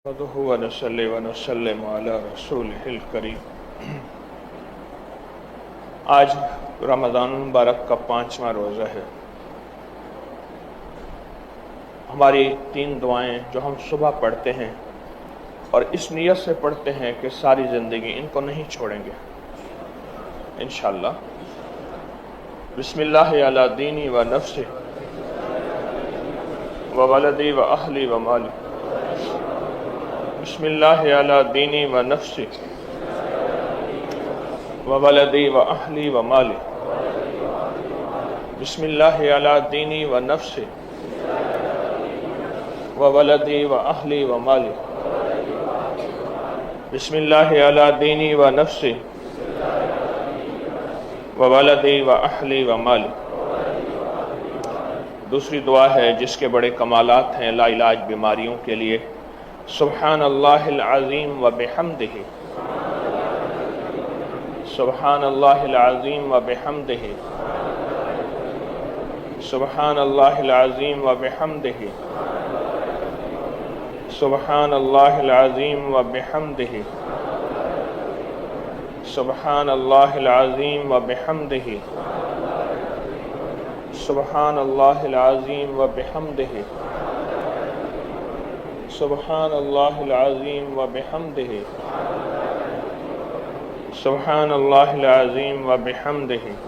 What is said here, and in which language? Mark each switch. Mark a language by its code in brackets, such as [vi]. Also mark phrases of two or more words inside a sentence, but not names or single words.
[ar] نحمده ونصلي ونسلم على رسوله الکریم۔ [ur] آج رمضان المبارک کا 5واں روزہ ہے۔ ہماری 3 دعائیں جو ہم صبح پڑھتے ہیں اور اس نیت سے پڑھتے ہیں کہ ساری زندگی ان کو نہیں چھوڑیں گے انشاءاللہ۔ [ar] بسم اللہ علی دینی و نفسی و ولدی و اہلی و مالی۔ بسم اللہ علی دینی و نفسی و ولدی و اہلی و مالی۔ بسم اللہ علی دینی و نفسی و ولدی و اہلی و مالی۔ بسم اللہ علی دینی و نفسی و ولدی و اہلی و مالی۔ [ur] دوسری دعا ہے جس کے بڑے کمالات ہیں لا علاج بیماریوں کے لیے۔ [ar] سبحان اللہ العظیم و بحمدہ، سبحان اللہ العظیم و بحمدہ، سبحان اللہ العظیم و بحمدہ، سبحان اللہ العظیم و بحمدہ، سبحان اللہ العظیم و بحمدہ، سبحان اللہ العظیم و بحمدہ، سبحان اللہ العظیم و بحمدہ، سبحان اللہ العظیم و بحمدہ۔